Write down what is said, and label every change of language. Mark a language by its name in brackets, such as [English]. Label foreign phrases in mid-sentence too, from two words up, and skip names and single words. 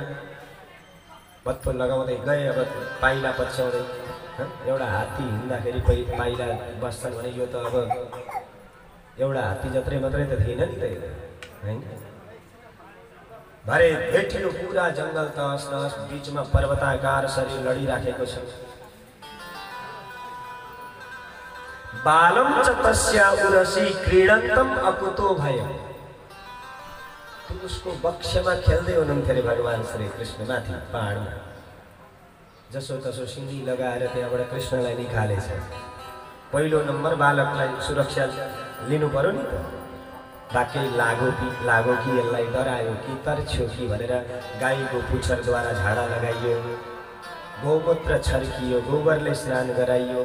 [Nepali] पत्तो लगाउँदै गए, अब पाइला पछ्याउँदै। एउटा हात्ती हिँड्दाखेरि पाइला बस्छन् भने यो त अब एउटा हात्ती जत्रै मात्रै त थिएन नि त हैन? भरे भेटियो पूरा जंगल तहस नहस, बीचमा पर्वताकार शरीर लडिराखेको छ। [Sanskrit] बालम च तस्या उरसी क्रीडन्तम अकुतो भयो। [Nepali] उसको बक्षमा खेल्दै हुनुहुन्थ्यो अरे भगवान श्री कृष्ण माथि पहाडमा। जसो तसो सिंडी लगाएर त्यहाँबाट कृष्णलाई निकालेछ। पहिलो नम्बर बालकलाई सुरक्षा लिनु पर्यो नि त। बाँकै लागो कि यसलाई डरायो कि तर्छ्यो कि भनेर गाईको पुच्छरद्वारा झाडा लगाइयो, गौमूत्र छर्कियो, गोबरले स्नान गराइयो।